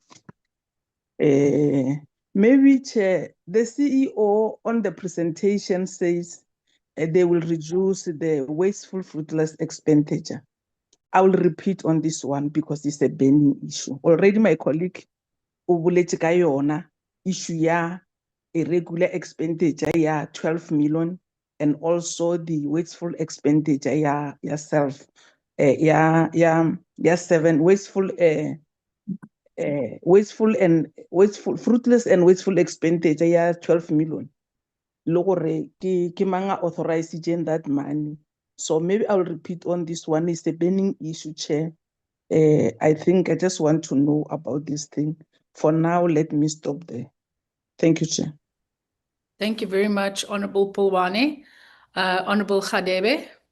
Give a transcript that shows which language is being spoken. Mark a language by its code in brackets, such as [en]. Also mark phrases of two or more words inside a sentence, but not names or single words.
[en] Maybe Chair, the CEO on the presentation says they will reduce the wasteful, fruitless expenditure. I will repeat on this one because it's a burning issue. Already my colleague [zu] ubuletse ka yona [en] issue ya irregular expenditure ya 12 million and also the wasteful expenditure ya self fruitless and wasteful expenditure ya 12 million. [tn] le gore ke mang a [en] authorizing that money. So maybe I'll repeat on this one. It's a burning issue, Chair. I think I just want to know about this thing. For now, let me stop there. Thank you, Chair. Thank you very much, Honorable Pulwane. Honorable Khadebe.